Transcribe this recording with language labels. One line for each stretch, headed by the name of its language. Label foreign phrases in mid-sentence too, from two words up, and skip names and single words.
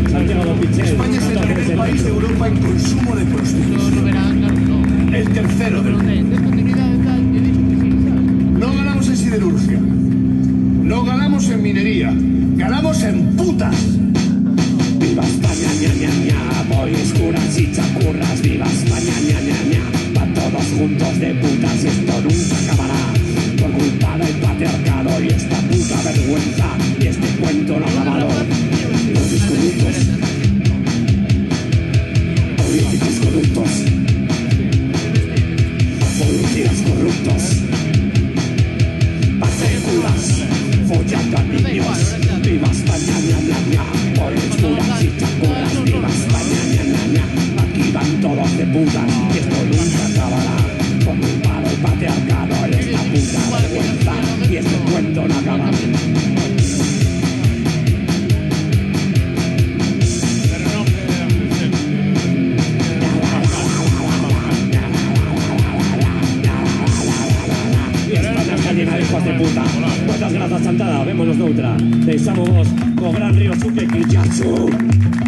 Spanish: llegado Pichel. España es el primer país de Europa en consumo de prostitución. El tercero del mundo. No ganamos en siderurgia. No ganamos en minería. Ganamos en putas. Viva España, ña, ña, ña, boys, curas y chacurras. Viva España, ña, ña, ña, van todos juntos de putas y esto nunca acabará. Por culpa del patriarcado y esta puta vergüenza y este cuento no acabado. Los corruptos, políticos corruptos, policías corruptos, patriarculas, follando a niños. Viva España, ña, ña, ña, boys, curas y chacurras. Viva España, ña, ña, ña, aquí van todos de putas y esto nunca acabará. Por culpa del patriarcado y esta puta vergüenza y este cuento no acaba. Y España está llena de hijos de puta. Muchas gracias,
Galician: Chantada. Vémonos noutra. Deixamos vos co gran río Suque Quillatsu.